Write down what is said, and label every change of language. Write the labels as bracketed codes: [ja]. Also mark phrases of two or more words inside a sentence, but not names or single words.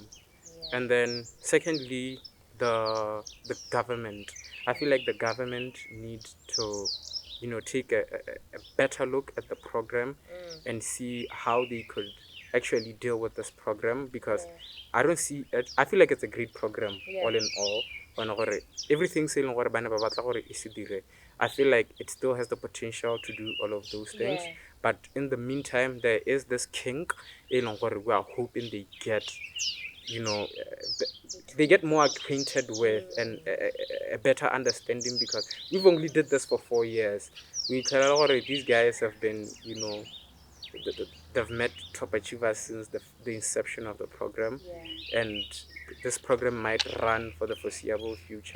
[en] And then secondly, the government. I feel like the government needs to, take a better look at the program and see how they could actually deal with this program, because I don't see it. I feel like it's a great program all in all. [tn] Bona gore everything se e leng gore bana ba batla gore e se dire, [en] I feel like it still has the potential to do all of those things. But in the meantime, there is this kink [tn] e leng gore [en] we are hoping they get, they get more acquainted with and a better understanding, because we've only did this for 4 years. We tell these guys have been, they've met top achievers since the inception of the program, and this program might run for the foreseeable future.